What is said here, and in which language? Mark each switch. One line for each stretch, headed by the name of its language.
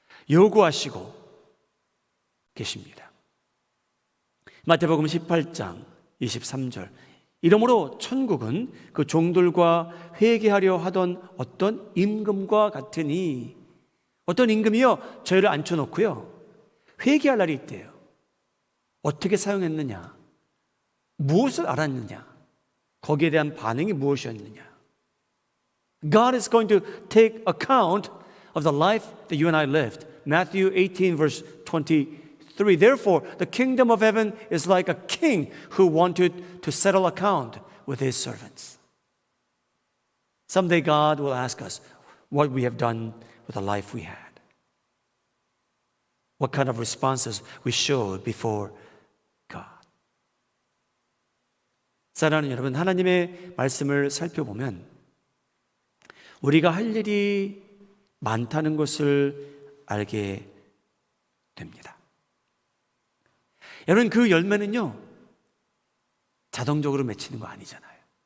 Korean: 요구하시고 계십니다. 마태복음 18장 23절, 이러므로 천국은 그 종들과 회개하려 하던 어떤 임금과 같으니, 어떤 임금이요, 저희를 앉혀놓고요, 회개할 날이 있대요. 어떻게 사용했느냐, 무엇을 알았느냐, 거기에 대한 반응이 무엇이었느냐.
English: God is going to take account of the life that you and I lived. Matthew 18 verse 23. Therefore, the kingdom of heaven is like a king who wanted to settle account with his servants. Someday God will ask us what we have done with the life we had. What kind of responses we showed before God.
Korean: 사랑하는 여러분, 하나님의 말씀을 살펴보면 우리가 할 일이 많다는 것을 알게 됩니다. 여러분, 그 열매는요, 자동적으로 맺히는 거 아니잖아요.